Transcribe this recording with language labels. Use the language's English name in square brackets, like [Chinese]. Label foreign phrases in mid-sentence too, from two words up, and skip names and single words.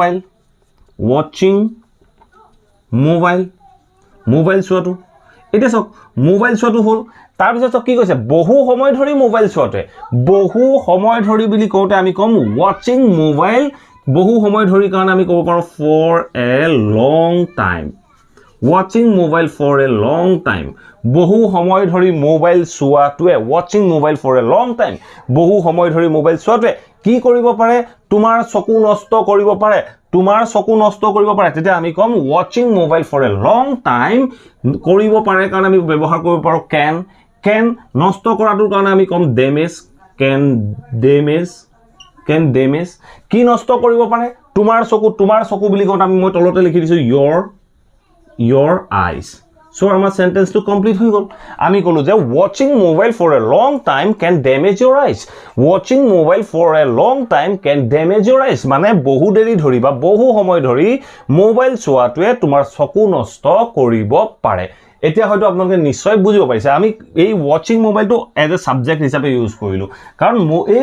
[Assamese] মোবাইল চোৱাটো এটা চাওক মোবাইল চোৱাটো হ'ল তাৰ পিছত কি কৈছে বহু সময় ধৰি মোবাইল চোৱাটোৱে বহু সময় ধৰি বুলি কওঁতে আমি কম [English] watching mobile [Assamese] বহু সময় ধৰি কাৰণ আমি ক'ব পাৰোঁ [English] for a long time watching mobile for a long time [Assamese] বহু সময় ধৰি মোবাইল চোৱাটোৱে [English] watching mobile for a long time [Assamese] বহু সময় ধৰি মোবাইল চোৱাটোৱে কি কৰিব পাৰে তোমাৰ চকু নষ্ট কৰিব পাৰে তেতিয়া আমি কম [English] watching mobile for a long time [Assamese] কৰিব পাৰে কাৰণ আমি ব্যৱহাৰ কৰিব পাৰোঁ can নষ্ট কৰাটোৰ কাৰণে আমি কম can damage কি নষ্ট কৰিব পাৰে তোমাৰ চকু বুলি কওঁতে আমি মই তলতে লিখি দিছো [English] your eyes so our sentence to complete [Assamese] হৈ গল আমি কলো যে [English] watching mobile for a long time can damage your eyes [Assamese] মানে বহু দেৰি ধৰি বা বহু সময় ধৰি মোবাইল চোৱাটোৱে তোমাৰ চকু নষ্ট কৰিব পাৰে এতিয়া হয়তো আপোনালোকে নিশ্চয় বুজিব পাৰিছে আমি এই watching মোবাইলটো [English] as a subject [Assamese] হিচাপে ইউজ কৰিলো কাৰণ এই